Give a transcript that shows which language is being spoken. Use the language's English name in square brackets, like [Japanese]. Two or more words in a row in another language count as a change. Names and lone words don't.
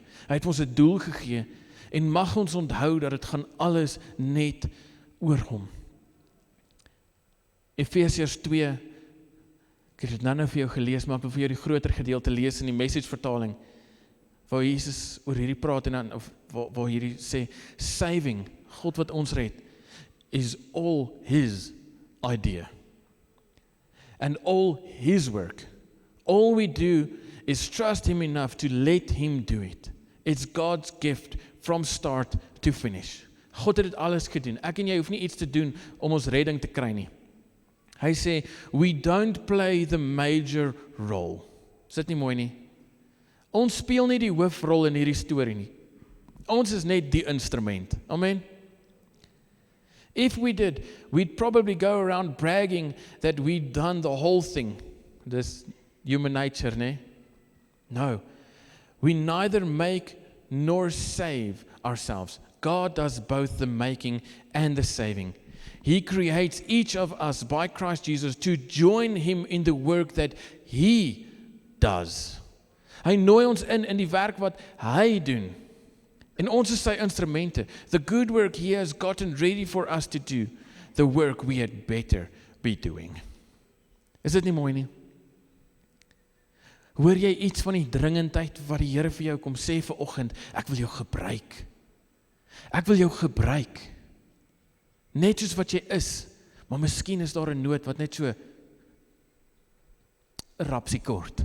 [Afrikaans] Hy het vir ons 'n doel gegee en mag ons onthou dat dit gaan alles net oor hom. Efesiërs 2, ek het dit nou vir jou gelees, maar ek wil vir jou die groter gedeelte lees in die Message vertaling, waar Jesus oor hierdie praat en dan, of waar hierdie sê, saving, God wat ons red, [English] is all his idea. And all his work. All we do is trust him enough to let him do it. It's God's gift from start to finish. [Afrikaans] God het dit alles gedoen. Ek en jy hoef nie iets te doen om ons redding te kry nie. Hy sê, [English] we don't play the major role. [Afrikaans] Is dit nie mooi nie? Ons speel nie die hoofrol in hierdie storie nie. Ons is net die instrument. Amen. [English] If we did, we'd probably go around bragging that we'd done the whole thing. [Afrikaans] Dis [English] human nature, [Afrikaans] ne? No. [English] We neither make nor save ourselves. God does both the making and the saving. He creates each of us by Christ Jesus to join Him in the work that He does. [Afrikaans] Hy nooi ons in die werk wat Hy doen. En ons is sy instrumente. [English] The good work He has gotten ready for us to do. The work we had better be doing. [Afrikaans] Is dit nie mooi nie? Hoor jy iets van die dringendheid wat die Here vir jou kom sê vanoggend? Ek wil jou gebruik. Ek wil jou gebruik. Net soos wat jy is. Maar miskien is daar 'n nood wat net so 'n rapsie kort.